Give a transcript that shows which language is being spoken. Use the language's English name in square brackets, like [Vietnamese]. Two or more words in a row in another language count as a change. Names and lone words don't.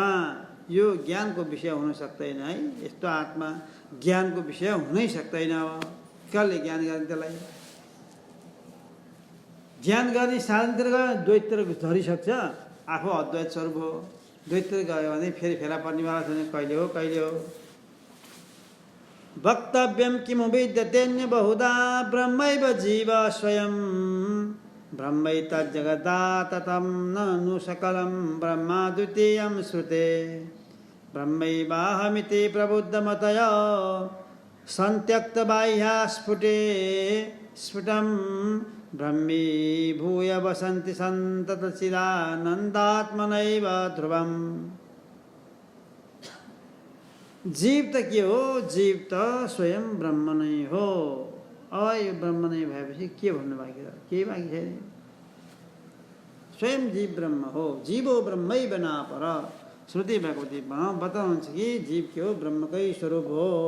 [Nepali] यो ज्ञानको विषय हुन सक्दैन है। यस्तो आत्मा ज्ञानको विषय हुनै सक्दैन। अब कसले ज्ञान गर्ने त्यसलाई? ज्ञान गर्ने साधनतिर गयो, द्वैततिर झरिसक्छ। आफू अद्वैत स्वरूप हो, द्वैततिर गयो भने फेरि फेला पर्नेवाला छैन। कहिले हो कहिले हो? [Sanskrit] वक्तव्यं किमु विद्यतेऽन्य बहुधा ब्रह्मैव जीव स्वयं ब्रह्मैतज्जगदाततं ननु सकलं ब्रह्मा द्वितीयं श्रुते ब्रह्मैवाहमिति प्रबुद्धमतयो सन्त्यक्तबाह्या स्फुटं ब्रह्मी भूय वसन्ति सन्ततचिदानन्दात्मनैव ध्रुवम्। [Nepali] जीव त के हो? जीव त स्वयं ब्रह्म नै हो। अब यो ब्रह्म नै भएपछि के भन्नु बाँकी छ? केही बाँकी छैन। स्वयं जीव ब्रह्म हो। [Sanskrit] जीवो ब्रह्मै बना पर। [Nepali] श्रुति भगवतीमा बताउनुहुन्छ कि जीव के हो? ब्रह्मकै स्वरूप हो।